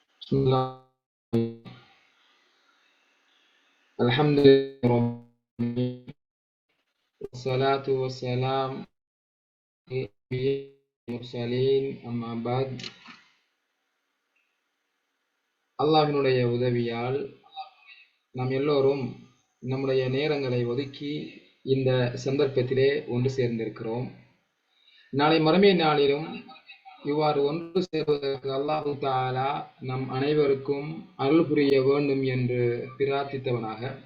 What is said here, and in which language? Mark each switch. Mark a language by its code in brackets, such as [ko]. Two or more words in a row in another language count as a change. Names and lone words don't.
[ar] بسم الله. الحمد لله رب العالمين والصلاة والسلام على المرسلين أما بعد. [ta] அல்லாஹ்வினுடைய உதவியால் நாம் எல்லோரும் நம்முடைய நேரங்களை ஒதுக்கி இந்த சந்தர்ப்பத்திலே ஒன்று சேர்ந்திருக்கிறோம். நாளை மறுமை நாளிலும் இவ்வாறு ஒன்று சேர்வதற்கு [ar] الله تعالى [ta] நம் அனைவருக்கும் அருள் புரிய வேண்டும் என்று பிரார்த்தித்தவனாக